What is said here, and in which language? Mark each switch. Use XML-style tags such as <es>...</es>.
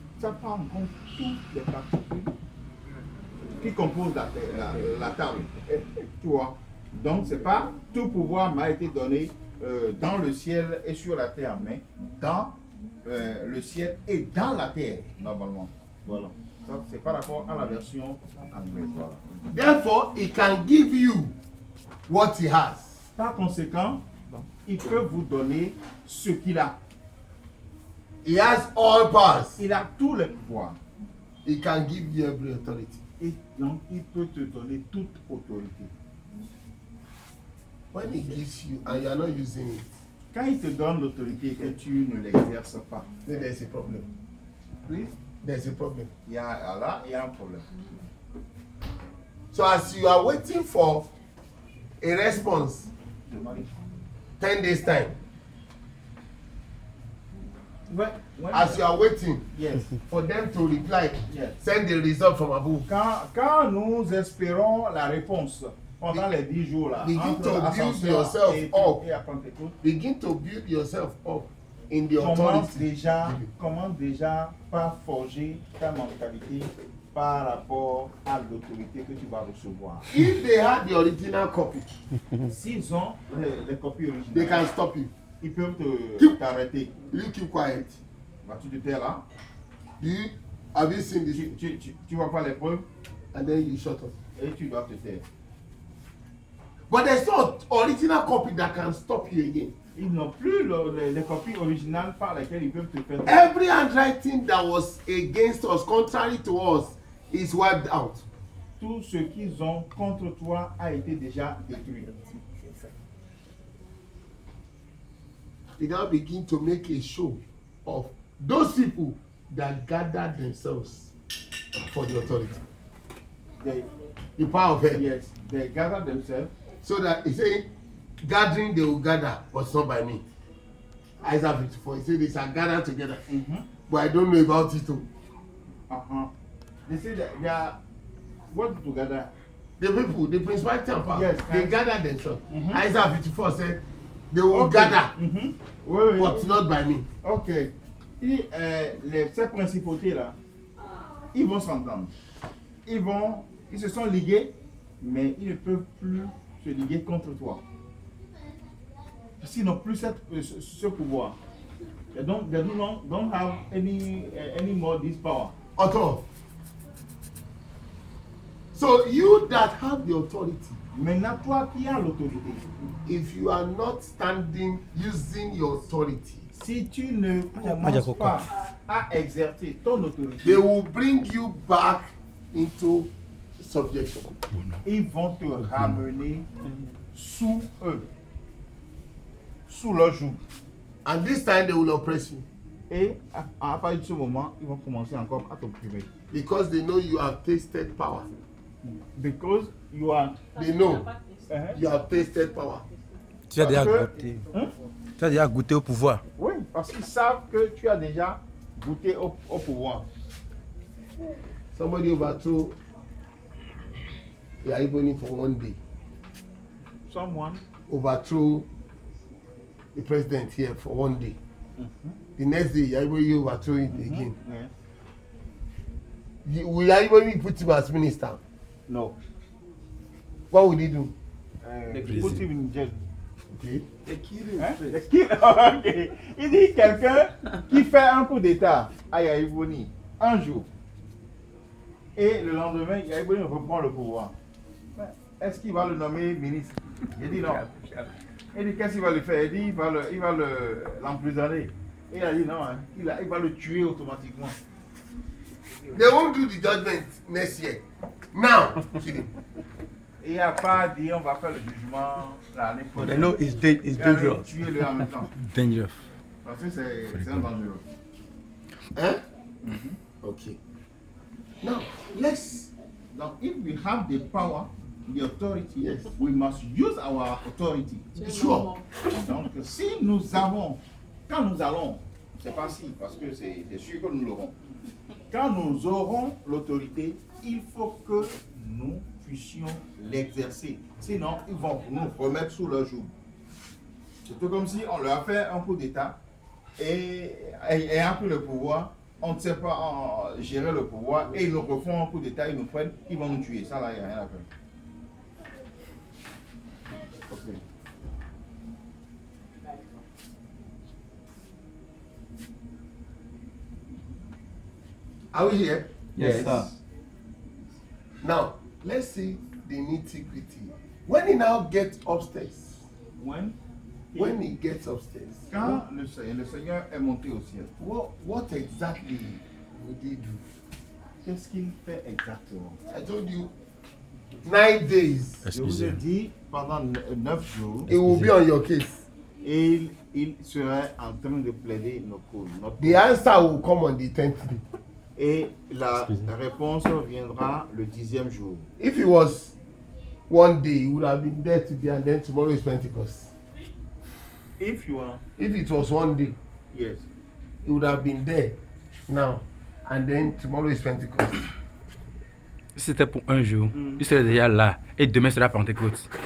<fr>Ça prend en compte toutes les particules qui composent la table. Tu vois? Donc, c'est pas tout pouvoir m'a été donné dans le ciel et sur la terre, mais dans le ciel et dans la terre, normalement. Voilà. Ça, c'est par rapport à la version anglaise. Voilà.</fr> <en>Therefore, he can give you what he has.</en> <fr>Par conséquent, il peut vous donner ce qu'il a.</fr> <en>He has all powers.</en> <fr>Il a tous les pouvoirs.</fr> <en>He can give you every authority.</en> <fr>Et donc, il peut te donner toute autorité.</fr> <en>When he gives you and you are not using it,</en> <fr>Quand il te donne l'autorité et que tu ne l'exerces pas,</fr> <en>then there's a problem.</en> <fr>oui,</fr> <en>There's a problem.</en> <fr>il y a un problème.</fr> <en>So as you are waiting for a response, 10 days time, When as you are waiting yes. for them to reply, Yes. send the result from above.</en> <fr>Quand nous espérons la réponse pendant les 10 jours là,</fr> <en>Begin</en> <fr>entre</fr> <en>to build</en> <fr>l'ascension</fr> <en>yourself up.</en> <fr>et à Pentecôte,</fr> <en>Begin to build yourself up in the authority.</en> <fr>commence déjà par forger ta mentalité par rapport à l'autorité que tu vas recevoir.</fr> <en>If they had the original copy,</en> <fr>S'ils ont les copies</fr> <en>they can</en> <fr>originales,</fr> <en>stop you.</en> <fr>ils peuvent t'arrêter.</fr> <en>You keep quiet.</en> <fr>Vas-tu te taire là?</fr> <en>Have you seen this?</en> <fr>Tu vois pas les preuves</fr> <en>And then you shut up.</en> <fr>et tu dois te taire.</fr> <en>But there's no original copy that can stop you again.</en> <fr>Ils n'ont plus les copies originales par lesquelles ils peuvent te faire.</fr> <en>Every handwriting that was against us, contrary to us, is wiped out.</en> <fr>Tout ce qu'ils ont contre toi a été déjà détruit.</fr> <en>They now begin to make a show of those people that gathered themselves for the authority. The power of hell. Yes, they gather themselves. So that he say, gathering they will gather, but not by me. Isaiah 54, he said they shall gather together. But I don't know about it too. They say that they are working together. The people, the principality and power, Yes, they gather themselves. Isaiah 54 said, they will gather,</en> <fr>Oui,</fr> <en>but not by me. Ok.</en> <fr>Et, ces principautés-là, ils vont s'entendre. Ils se sont ligués, mais ils ne peuvent plus se liguer contre toi. s'ils n'ont plus ce pouvoir.</fr> <en>They don't have any more this power. At all. So you that have the authority,</en> <fr>Maintenant, toi qui as l'autorité,</fr> <en>if you are not standing using your authority,</en> <fr>si tu ne commences pas à exercer ton autorité,</fr> <en>they will bring you back into subjection.</en> <fr>Ils vont te ramener sous eux, sous leur joug.</fr> <en>And this time they will oppress you.</en> <fr>Et à partir de ce moment, ils vont commencer encore à t'opprimer.</fr> <en>Because they know you have tasted power. Because you are... They know you have tasted power.</en> <fr>Tu as déjà goûté. Tu as déjà goûté au pouvoir. Oui, parce qu'ils savent que tu as déjà goûté au pouvoir.</fr> <en>Somebody overthrew Yaiboni for one day. Someone Overthrew the president here for one day. The next day, Yaiboni overthrew it again. Will Yaiboni put him as minister? No. What would he do? Put him in jail. Okay. Okay.</en> <fr>Il dit quelqu'un qui fait un coup d'état à Yaiboni un jour et le lendemain, Yaiboni reprend le pouvoir. Est-ce qu'il va le nommer ministre? Il dit non. Il dit qu'est-ce qu'il va le faire? Il dit il va l'emprisonner. Et il a dit non, hein, il va le tuer automatiquement.</fr> <en>They won't do the judgment next year. Now,</en> <fr>Et il n'y a pas dit on va faire le jugement l'année prochaine.</fr> <en>They know it's dangerous.</en> <fr>Tuer-le en même temps.</fr> <en>Dangerous.</en> <fr>Parce que c'est un dangereux.</fr> <en>Hein? Okay. Now, let's. Donc, if we have the power, the authority, Yes. we must use our authority. Sure.</en> <fr>Donc, si nous avons, quand nous allons, c'est pas si, parce que c'est sûr que nous l'aurons. Quand nous aurons l'autorité, il faut que nous puissions l'exercer. Sinon, ils vont nous remettre sous leur joug. C'est tout comme si on leur a fait un coup d'État et ayant pris le pouvoir, on ne sait pas gérer le pouvoir et ils nous refont un coup d'État, ils nous prennent, ils vont nous tuer. Ça là, il n'y a rien à faire.</fr> <en>Okay. Are we here? Yes, sir. Now, let's see the nitty-gritty. When he now gets upstairs, when he gets upstairs,</en> <fr>Quand le Seigneur est monté au ciel,</fr> <en>what exactly would he do?</en> <fr>qu'est-ce qu'il fait exactement?</fr> <en>I told you, 9 days.</en> <fr>Je vous ai dit, pendant 9 jours,</fr> <en>It will be on your case.</en> <fr>il serait en train de plaider nos causes.</fr> <en>The answer will come on the 10th day.</en> <fr>Et la réponse viendra le 10e jour.</fr> <en>If it was one day, he would have been there today and then tomorrow is Pentecost. If you are, If it was one day, yes. he would have been there now and then tomorrow is Pentecost.</en> <fr>Si c'était pour un jour, il serait déjà là et demain sera Pentecôte.</fr>